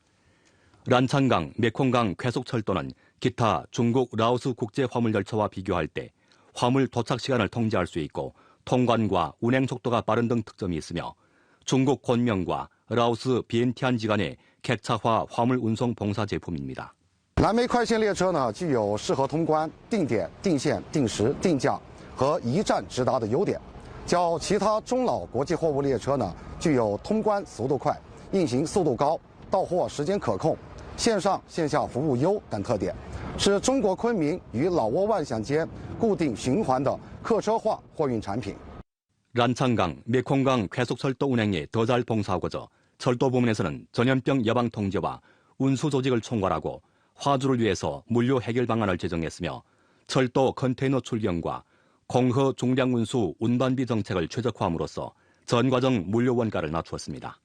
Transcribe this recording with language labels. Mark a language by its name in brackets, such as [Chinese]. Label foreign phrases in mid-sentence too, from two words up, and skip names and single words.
[Korean] 란창강, 메콩강 쾌속철도는 기타 중국 라오스 국제화물 열차와 비교할 때 화물 도착 시간을 통제할 수 있고 통관과 운행 속도가 빠른 등 특점이 있으며 중국 권명과 라오스 비엔티안间의 객차화 화물 운송 봉사 제품입니다. [Chinese] 蓝莓快线列车呢，具有适合通关、定点、定线、定时、定价和一站直达的优点，较其他中老国际货物列车呢，具有通关速度快、运行速度高、到货时间可控、线上线下服务优等特点，是中国昆明与老挝万象间固定循环的客车化货运产品。 [Korean] 란창강, 메콩강 쾌속철도 운행에 더 잘 봉사하고자 철도 부문에서는 전염병 예방 통제와 운수 조직을 총괄하고 화주를 위해서 물류 해결 방안을 제정했으며 철도 컨테이너 출경과 공허 중량 운수 운반비 정책을 최적화함으로써 전 과정 물류 원가를 낮추었습니다.